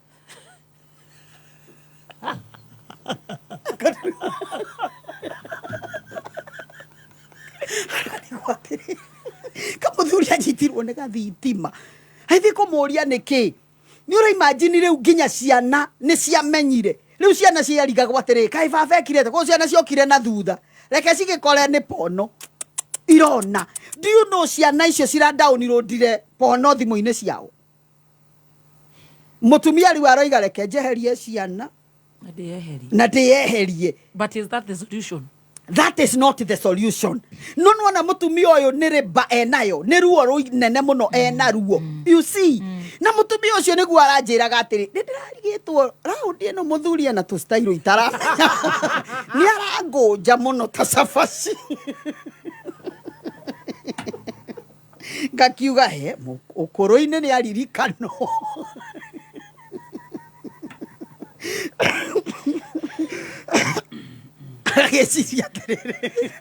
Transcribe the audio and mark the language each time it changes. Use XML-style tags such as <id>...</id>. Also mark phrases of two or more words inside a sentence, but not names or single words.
<ki>kamuthuri anyitirwo ni gathitima haithi kumuria niki ni ura imagine riu nginya ciana ni ciamenyire riu ciana ciarigagwo atiri kai baba ekirete ko ciana ciokire na thutha reke cigikore ni pono irona</ki> <en>do you know</en> <ki>ciana icio cira downloadire pono thimu-ini ciao mutumia riu aroiga reke njeherie ciana na ndieherie</ki> <en>but is that the solution? That is not the solution.</en> <ki>No na mutumia uyu ni riba enayo ni ruo runene muno ena ruo</ki> <en>you see</en> <ki>na mutumia ucio niguo aranjiraga atiri ndirarigitwo raundi ino muthuri ena tu style itara ni arangoja muno ta safaci ngakiuga he ukoro-ini ni aririkano ageciria atiriri</ki>